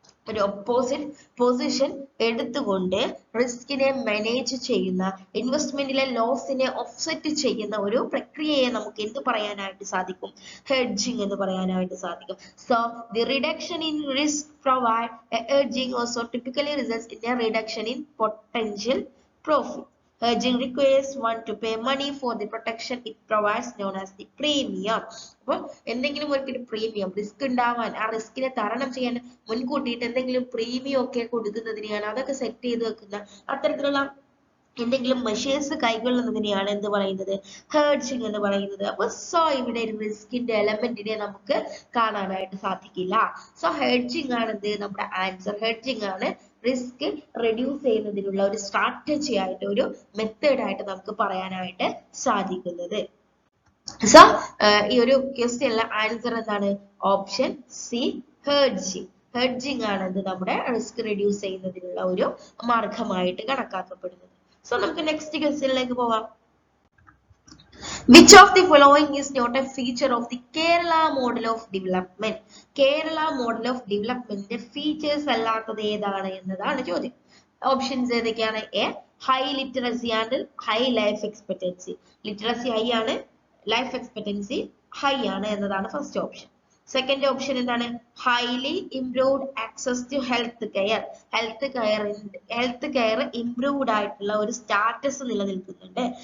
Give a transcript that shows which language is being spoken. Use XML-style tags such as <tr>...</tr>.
<ml>ഒരു opposite position എടുത്തുകൊണ്ട് റിസ്കിനെ manage ചെയ്യുന്ന, ഇൻവെസ്റ്റ്മെന്റിലെ ലോസിനെ ഓഫ്സെറ്റ് ചെയ്യുന്ന ഒരു പ്രക്രിയയെ നമുക്ക് എന്ത് പറയാനായിട്ട് സാധിക്കും? ഹെഡ്ജിങ് എന്ന് പറയാനായിട്ട് സാധിക്കും.</ml> <en>So the reduction in risk provide hedging also typically results in a reduction in potential profit. Hedging requires one to pay money for the protection it provides, known as the premium.</en> <ml>അപ്പോൾ എന്തെങ്കിലും ഒരു premium, risk ഉണ്ടാവാൻ, ആ റിസ്കിനെ തരണം ചെയ്യാൻ മുൻകൂട്ടിയിട്ട് എന്തെങ്കിലും premium ഒക്കെ കൊടുക്കുന്നതിനെയാണ്, അതൊക്കെ സെറ്റ് ചെയ്ത് വെക്കുന്ന അത്തരത്തിലുള്ള എന്തെങ്കിലും മെഷേഴ്സ് കൈക്കൊള്ളുന്നതിനെയാണ് എന്ത് പറയുന്നത്? ഹെഡ്ജിങ് എന്ന് പറയുന്നത്. അപ്പൊ സോ ഇവിടെ റിസ്കിന്റെ എലമെന്റിനെ നമുക്ക് കാണാനായിട്ട് സാധിക്കില്ല. സോ ഹെഡ്ജിങ് ആണ് എന്ത്? നമ്മുടെ ആൻസർ. ഹെഡ്ജിങ് ആണ് റിസ്ക് റെഡ്യൂസ് ചെയ്യുന്നതിനുള്ള ഒരു സ്ട്രാറ്റജി ആയിട്ട്, ഒരു മെത്തേഡ് ആയിട്ട് നമുക്ക് പറയാനായിട്ട് സാധിക്കുന്നത്. സോ ഈ ഒരു ക്വസ്റ്റ്യനിലെ ആൻസർ എന്താണ്? Option C, hedging. ഹെഡ്ജിങ് ആണ് എന്ത്? നമ്മുടെ റിസ്ക് റെഡ്യൂസ് ചെയ്യുന്നതിനുള്ള ഒരു മാർഗമായിട്ട് കണക്കാക്കപ്പെടുന്നത്. സോ നമുക്ക് നെക്സ്റ്റ് ക്വസ്റ്റ്യനിലേക്ക് പോവാം.</ml> <en>Which of the following is not a feature of the Kerala model of development? Kerala model of development features</en> <ml>അല്ലാത്തത് ഏതാണ് എന്നതാണ് ചോദ്യം. ഓപ്ഷൻസ് ഏതൊക്കെയാണ്?</ml> <en>A, high literacy and high life expectancy.</en> <ml>Literacy high ആണ്, life expectancy high ആണ് എന്നതാണ് first option. Second option എന്താണ്?</ml> <en>Highly improved access to health care.</en> <ml>Health care improved ആയിട്ടുള്ള ഒരു സ്റ്റാറ്റസ് നിലനിൽക്കുന്നുണ്ട്.</ml>